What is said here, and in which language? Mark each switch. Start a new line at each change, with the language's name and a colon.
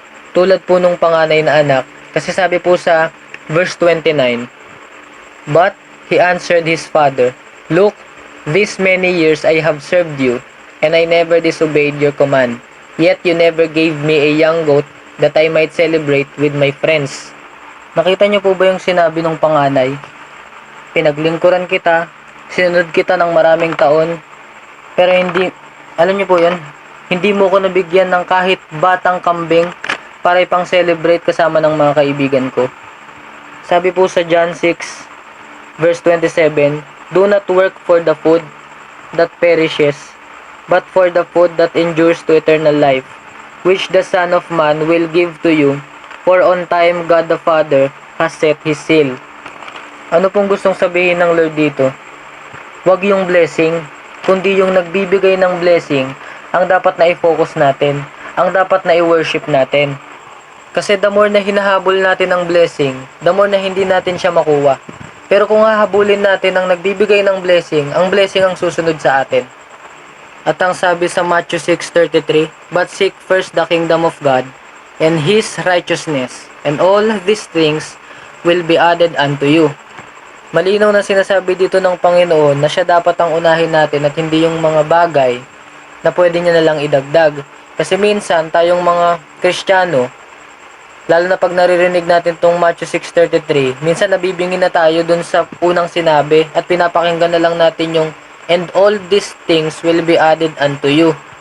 Filipino: Tulad po nung panganay na anak, kasi sabi po sa verse 29,
English: "But he answered his father, Look, these many years I have served you, and I never disobeyed your command. Yet you never gave me a young goat that I might celebrate with my friends."
Filipino: Nakita niyo po ba yung sinabi ng panganay? Pinaglingkuran kita, sinunod kita ng maraming taon, pero alam niyo po yun, hindi mo ko nabigyan ng kahit batang kambing para ipang celebrate kasama ng mga kaibigan ko. Sabi po sa John 6, verse 27,
English: "Do not work for the food that perishes, but for the food that endures to eternal life, which the Son of Man will give to you, for on time God the Father has set His seal."
Filipino: Ano pong gustong sabihin ng Lord dito? Huwag yung blessing, kundi yung nagbibigay ng blessing ang dapat na i-focus natin, ang dapat na i-worship natin. Kasi
English: the more
Filipino: na hinahabol natin ang blessing, the more na hindi natin siya makuha. Pero kung hahabulin natin ang nagbibigay ng blessing, ang blessing ang susunod sa atin. At ang sabi sa Matthew 6:33,
English: "But seek first the kingdom of God and His righteousness, and all these things will be added unto you."
Filipino: Malinaw na sinasabi dito ng Panginoon na siya dapat ang unahin natin at hindi yung mga bagay na pwede niya nalang idagdag. Kasi minsan tayong mga Kristiyano, lalo na pag naririnig natin tong Matthew 6:33, minsan nabibingin na tayo dun sa unang sinabi at pinapakinggan na lang natin yung
English: "and all these things will be added unto you."